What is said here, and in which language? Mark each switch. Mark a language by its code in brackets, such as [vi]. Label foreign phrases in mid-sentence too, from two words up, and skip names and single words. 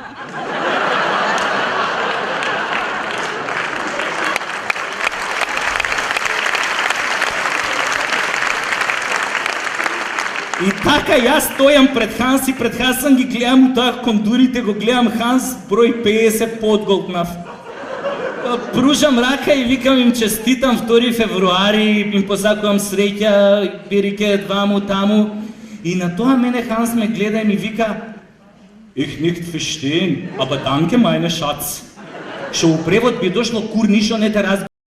[mk] И така јас стојам пред Ханс и пред Хасан ги гледам у таа кондурите, го гледам Ханс, број 50 подголтнав. Пружам рака и викам им честитам 2 февруари, им посакувам среќа, бирике дваму таму. И на тоа мене Ханс ме гледа и ми вика: [de] "Ich nicht verstehen, aber danke meine Schatz." [mk] Што у превод би дошло: "Кур, ништо не те разбирам."